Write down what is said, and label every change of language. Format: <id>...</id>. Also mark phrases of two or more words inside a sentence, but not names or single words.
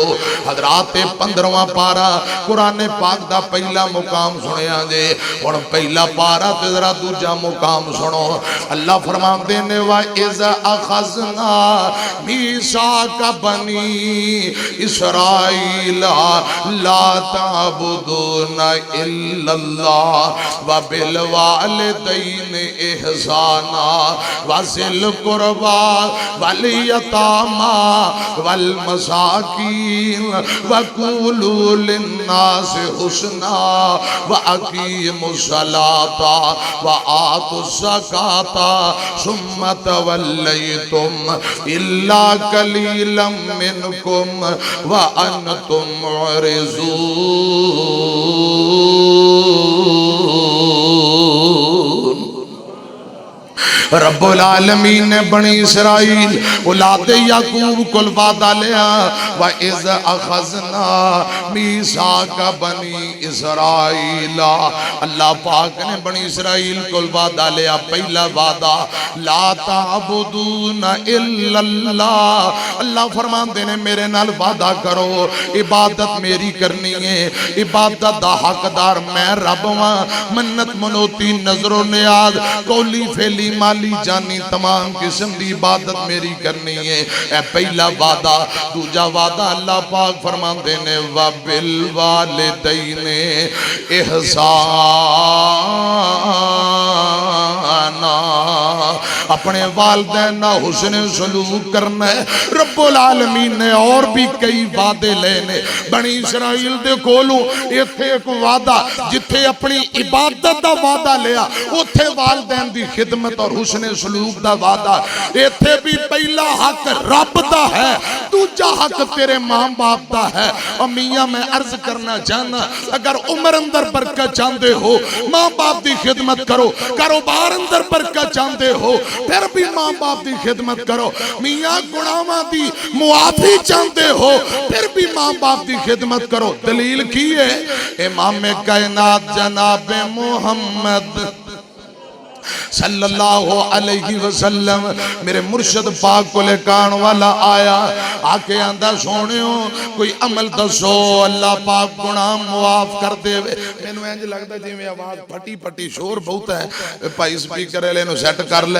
<pa>حضرات 15واں پارہ قرآن پاک دا پہلا مقام سنیا جے، ہن پہلا پارہ تے ذرا دوجا مقام سنو. اللہ فرماندے نے</pa> <ar>وإذ أخذنا ميثاق بني إسرائيل لا تعبدون إلا الله وبالوالدين إحسانا وذي القربى واليتامى والمساكين وقولوا للناس حسنا وأقيموا الصلاة وآتوا الزكاة ثم توليتم إلا قليلا منكم وأنتم معرضون.</ar> <pa>رب العالمین نے بنی اسرائیل اولاد یعقوب کو وعدہ لیا</pa> <ar>وإذ أخذنا ميثاق بني إسرائيل.</ar> <pa>اللہ پاک نے بنی اسرائیل کو وعدہ لیا، پہلا وعدہ</pa> <ar>لا تعبدون إلا الله.</ar> <pa>اللہ فرماتے نے میرے نال وعدہ کرو عبادت میری کرنی ہے، عبادت دا حقدار میں رب واں، منت منوتی نذرو نیاز قولی فعلی مالی جانی تمام قسم کی عبادت میری کرنی ہے، اے پہلا وعدہ. دوجا وعدہ اللہ پاک فرماتے نے</pa> <ar>وبالوالدين إحسانا,</ar> <pa>اپنے والدین نا حسن سلوک کرنا ہے. رب العالمین نے اور بھی کئی وعدے لینے بنی اسرائیل دے کولوں. ایتھے اک وعدہ جتھے اپنی عبادت کا وعدہ لیا اوتھے والدین کی خدمت اور حسن سلوک کا وعدہ. ایتھے بھی پہلا حق رب دا ہے، دوجا حق تیرے ماں باپ دا ہے. اور میاں میں عرض کرنا چاہنا اگر عمر اندر برکت چاہتے ہو ماں باپ کی خدمت کرو، کاروبار اندر برکت چاہتے ہو فیر بھی ماں باپ کی خدمت کرو، میاں گناہاں کی معافی چاہتے ہو فیر بھی ماں باپ کی خدمت کرو. دلیل کی ہے امام کائنات جناب محمد</pa> <ar>صلى الله عليه وسلم</ar> <pa>میرے مرشد پاک کو لیکان والا آیا، آکے آندا سونیو کوئی عمل دسو اللہ پاک گناہ معاف کر دیوے. مینوں انج لگدا جویں آواز پھٹی پھٹی شور بہت ہے، بھائی سپیکر والے نوں سیٹ کر لے.</pa>